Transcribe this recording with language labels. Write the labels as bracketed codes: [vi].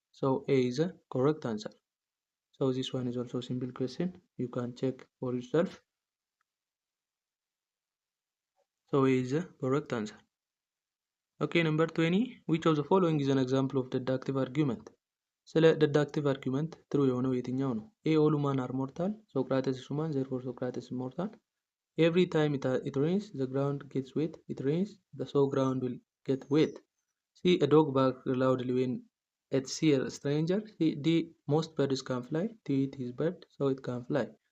[en] So A is a correct answer. So this one is also a simple question. You can check for yourself. So A is a correct answer. Okay, number 20. Which of the following is an example of deductive argument? [am] ስለ deductive argument ትሩ የሆነው የትኛው ነው? [en] A, all human are mortal. Socrates is human, therefore Socrates is mortal. Every time it rains, the ground gets wet. It rains, so ground will get wet. C, a dog barks loudly when it sees a stranger. D, most birds can fly. D, it is bird, so it can fly.